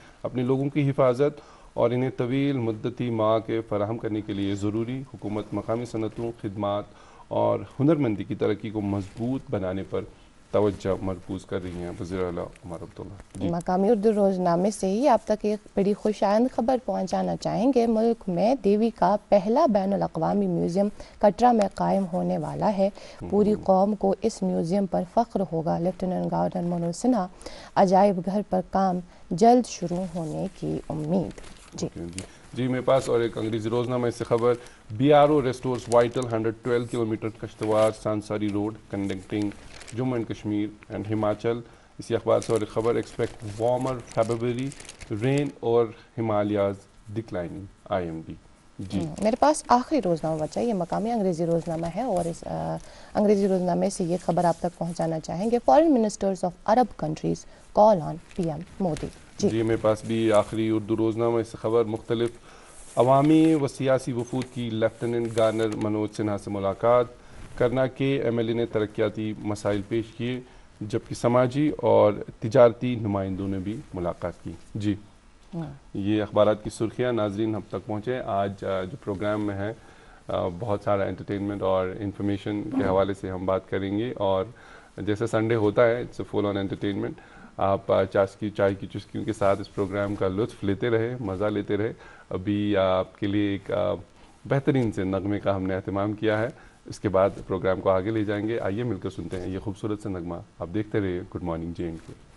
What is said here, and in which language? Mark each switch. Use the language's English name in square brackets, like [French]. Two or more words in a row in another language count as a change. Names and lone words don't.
[Urdu] اپنے لوگوں کی حفاظت اور انہیں طویل مدتی مواقع فراہم کرنے کے لیے ضروری حکومت مقامی صنعتوں، خدمات اور ہنرمندی کی ترقی کو مضبوط بنانے پر توجہ مرکوز کر رہی ہیں وزیر اعلیٰ عمر عبداللہ۔ مقامی اردو روزنامے سے ہی آپ تک ایک بڑی خوشائند خبر پہنچانا چاہیں گے۔ ملک میں دیوی کا پہلا بین الاقوامی میوزیم کٹرا میں قائم ہونے والا ہے۔ پوری قوم کو اس میوزیم پر فخر ہوگا۔ لیفٹیننٹ گورنر منوج سنہا، عجائب گھر پر کام جلد شروع ہونے کی امید۔ جی میرے پاس اور ایک انگریزی روزنامہ سے خبر، [English] BRO Restores Vital 112 Kilometre Kishtwar Sansari Road Connecting Jammu and Kashmir and Himachal. [Urdu] اسی اخبار سے اور ایک خبر، [English] Expect Warmer February Rain and Himalayas Declining IMD. [Urdu] جی میرے پاس آخری روزنامہ بچا، یہ مقامی انگریزی روزنامہ ہے اور اس انگریزی روزنامے سے یہ خبر آپ تک پہنچانا چاہیں گے، [English] Foreign Ministers of Arab Countries Call on PM Modi. [Urdu] جی میرے پاس بھی آخری اردو روزنامہ سے خبر، مختلف عوامی و سیاسی وفود کی لیفٹیننٹ گورنر منوج سنہا سے ملاقات، کرنا کے MLA نے ترقیاتی مسائل پیش کیے، جبکہ سماجی اور تجارتی نمائندوں نے بھی ملاقات کی۔ جی یہ اخبارات کی سرخیاں ناظرین ہم تک پہنچے۔ آج جو پروگرام میں ہے بہت سارا انٹرٹینمنٹ اور انفارمیشن کے حوالے سے ہم بات کریں گے، اور جیسے سنڈے ہوتا ہے [English] it's full on entertainment. [Urdu] آپ چائے کی چسکیوں کے ساتھ اس پروگرام کا لطف لیتے رہے، مزہ لیتے رہے۔ ابھی آپ کے لیے ایک بہترین سے نغمے کا ہم نے اہتمام کیا ہے، اس کے بعد پروگرام کو آگے لے جائیں گے۔ آئیے مل کر سنتے ہیں یہ خوبصورت سے نغمہ۔ آپ دیکھتے رہیے [English] good morning JNK.